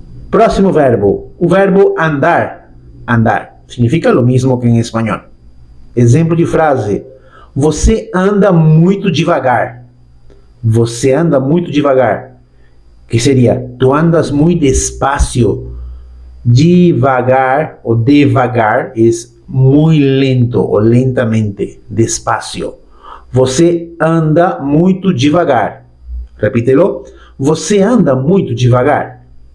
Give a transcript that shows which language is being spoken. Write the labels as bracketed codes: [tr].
[pt] Próximo verbo, o verbo andar. Andar significa [es] lo mismo que [pt] em espanhol. Exemplo de frase: você anda muito devagar. Você anda muito devagar. Que seria, [es] tu andas muy despacio. Devagar o devagar es muy lento o lentamente, despacio. [pt] Você anda muito devagar. Repítelo. Você anda muito devagar.